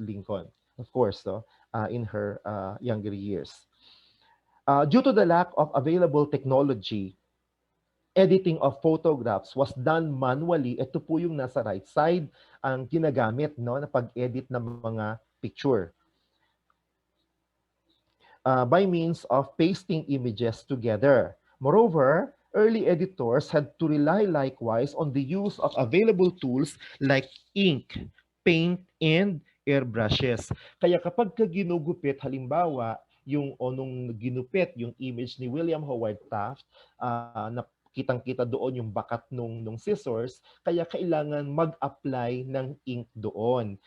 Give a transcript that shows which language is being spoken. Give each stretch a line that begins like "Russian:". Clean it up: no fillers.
English: Lincoln, of course, so, in her younger years. Due to the lack of available technology, editing of photographs was done manually.
Filipino: Ito po yung nasa right side ang ginagamit, no, na pag-edit ng mga picture.
English: By means of pasting images together. Moreover, early editors had to rely likewise on the use of available tools like ink, paint, and airbrushes.
Filipino: Kaya kapag ka ginugupit, halimbawa, yung nung ginupit yung image ni William Howard Taft, na kitang-kita doon yung bakat nung scissors, kaya kailangan mag-apply ng ink doon.